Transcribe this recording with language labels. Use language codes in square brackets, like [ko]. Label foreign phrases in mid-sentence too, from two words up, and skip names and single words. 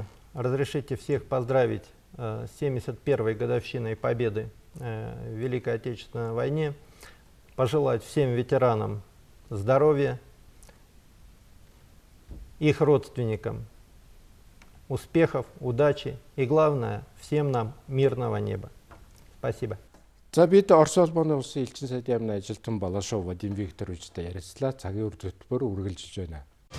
[ru] Разрешите всех поздравить с 71-й годовщиной Победы в Великой Отечественной войне, пожелать всем ветеранам здоровья, их родственникам успехов, удачи и, главное, всем нам мирного неба. Спасибо. [mn] За бид Орос улсын улсын элчин сайдын яамны ажилтан Болошов Вадим Викторовичтэй ярилцлаа. Цагийн үр хөтөлбөр үргэлжилж байна.